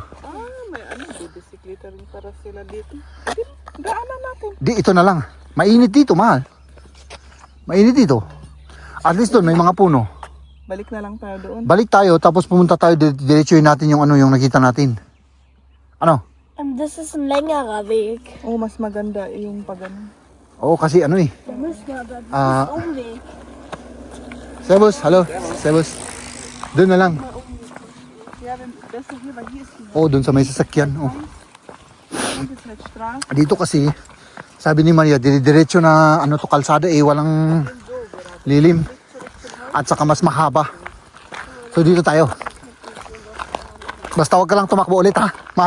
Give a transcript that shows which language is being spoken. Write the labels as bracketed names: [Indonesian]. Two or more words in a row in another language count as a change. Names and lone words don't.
[Filipino] May ano, bisikleta rin para sila dito. Daanan natin. Di, ito na lang. Mainit dito, mahal. Mainit dito. [English] At least [Filipino] doon, may mga puno. Balik na lang tayo doon. Balik tayo, tapos pumunta tayo, diretsuhin natin yung ano, yung nakita natin. Ano? [English] And this is [German] ein längerer Weg. [Filipino] Oh, mas maganda yung pag ano. Oo, kasi ano eh. [German] Da müssen wir aber [Filipino] Ah. [German] Umweg. Sebus, [Filipino] hello. Sebus. Doon na lang. [German] Ja, das ist hier, weil hier ist die [Filipino] Oo, doon sa may sasakyan. Oh. [German] Straße. [Filipino] Dito kasi, sabi ni Maria, diretso na ano to kalsada eh, walang lilim. At saka mas mahaba. So dito tayo. Basta wag ka lang tumakbo ulit ha, mahal.